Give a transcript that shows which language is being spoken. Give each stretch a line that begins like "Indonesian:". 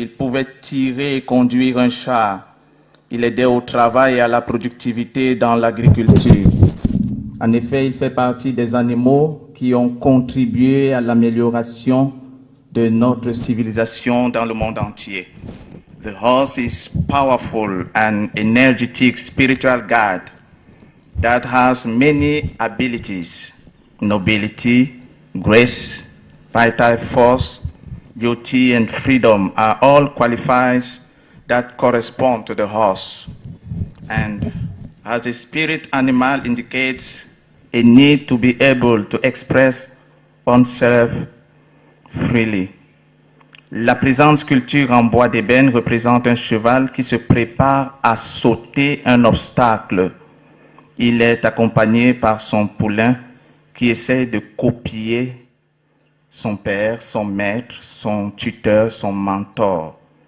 French: Il pouvait tirer et conduire un char. Il aidait au travail et à la productivité dans l'agriculture. En effet, il fait partie des animaux qui ont contribué à l'amélioration de notre civilisation dans le monde entier.
English: The horse is powerful and energetic spiritual guide that has many abilities, nobility, grace, vital force, beauty, and freedom are all qualifiers that correspond to the horse. And as the spirit animal indicates a need to be able to express oneself freely.
French: La présente sculpture en bois d'ébène représente un cheval qui se prépare à sauter un obstacle. Il est accompagné par son poulain qui essaie de copier son père, son maître, son tuteur, son mentor.